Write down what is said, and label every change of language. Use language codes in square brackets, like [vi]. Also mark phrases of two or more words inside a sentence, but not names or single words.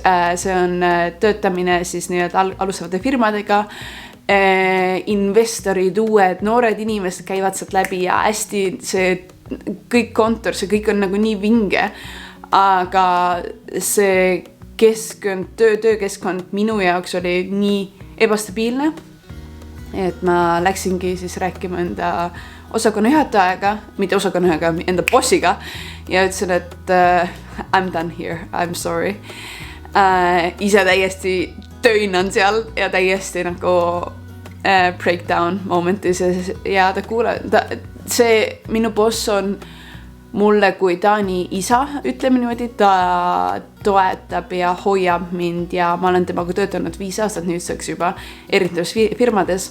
[et] See on töötamine siis alustavate firmadega, investorid, uued, noored inimesed käivad sealt läbi ja hästi see kõik kontor, see kõik on nagu nii vinge, aga see keskkond, töökeskkond minu jaoks oli nii ebastabiilne, et ma läksingi siis rääkima enda osakonna juhatajaga, mitte osakonnaga, enda bossiga ja ütlesin, et [en] I'm done here, I'm sorry. [et] Ise täiesti tööinan seal ja täiesti nagu breakdown momentis ja see minu boss on mulle kui Taani isa, ütleme niimoodi, ta toetab ja hoiab mind ja ma olen temaga töötanud 5 aastat nüüdseks juba erinevates firmades.